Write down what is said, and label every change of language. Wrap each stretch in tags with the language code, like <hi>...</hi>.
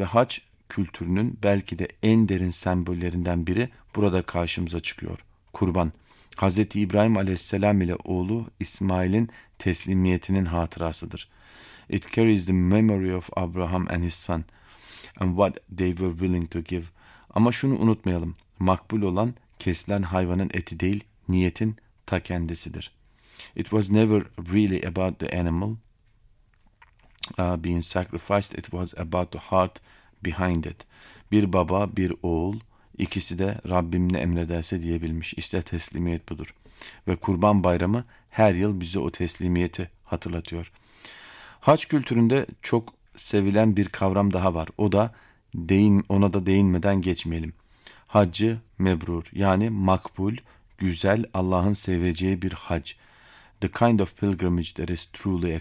<tr>Ve hac kültürünün belki de en derin sembollerinden biri burada karşımıza çıkıyor. Kurban. Hazreti İbrahim aleyhisselam ile oğlu İsmail'in teslimiyetinin hatırasıdır.</tr> <en>It carries the memory of Abraham and his son and what they were willing to give.</en> <tr>Ama şunu unutmayalım. Makbul olan kesilen hayvanın eti değil, niyetin ta kendisidir.</tr> <en>It was never really about the animal being sacrificed. It was about the heart behind it.</en> <tr>Bir baba, bir oğul, ikisi de Rabbim ne emrederse diyebilmiş. İşte teslimiyet budur. Ve kurban bayramı her yıl bize o teslimiyeti hatırlatıyor. Hac kültüründe çok sevilen bir kavram daha var. O da ona da değinmeden geçmeyelim. Hacı mebrur, yani makbul, güzel, Allah'ın seveceği bir hac.</tr> <en>The kind of pilgrimage that is truly accepted.</en>